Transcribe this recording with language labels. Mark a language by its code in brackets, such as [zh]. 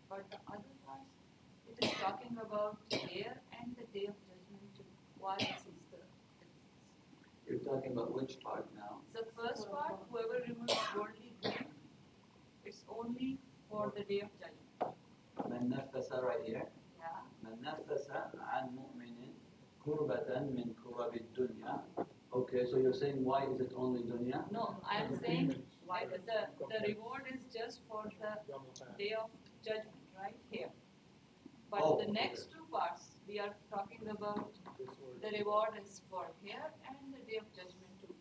[en] But the other parts, it is talking about there and the day of judgment too. Why is the difference? You're talking about which part now? The first part, whoever removes worldly grief, it's only for the day of judgment. [ar] من نفس [en] right here. Yeah. [ar] من نفس عن مؤمن كربة من كرب الدنيا. [en] Okay, so you're saying why is it only dunya? No, I am saying the reward is just for the day of judgment, right here. But the next two parts, we are talking about the reward is for here and the day of judgment too.